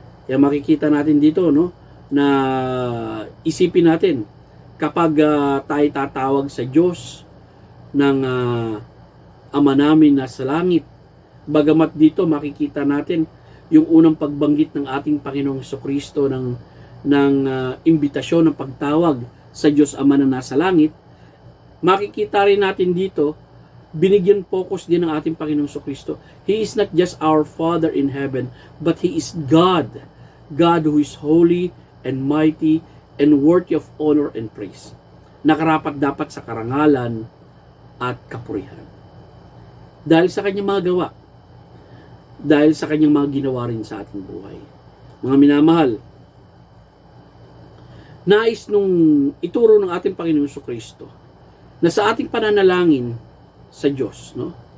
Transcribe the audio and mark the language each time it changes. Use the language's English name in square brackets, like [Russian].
[Filipino] Kaya makikita natin dito, no, na isipin natin kapag tayo tatawag sa Diyos ng Ama namin na sa langit, bagamat dito makikita natin yung unang pagbanggit ng ating Panginoong Jesucristo ng imbitasyon ng pagtawag sa Diyos Ama na nasa langit, makikita rin natin dito, binigyan focus din ng ating Panginoong Jesucristo. [English] He is not just our Father in heaven, but He is God. God who is holy and mighty and worthy of honor and praise. [Filipino] Nakarapat dapat sa karangalan at kapurihan. Dahil sa kanyang mga gawa, dahil sa kanyang mga ginawa rin sa ating buhay. Mga minamahal, nais nung ituro ng ating Panginoon Jesucristo na sa ating pananalangin sa Diyos, no?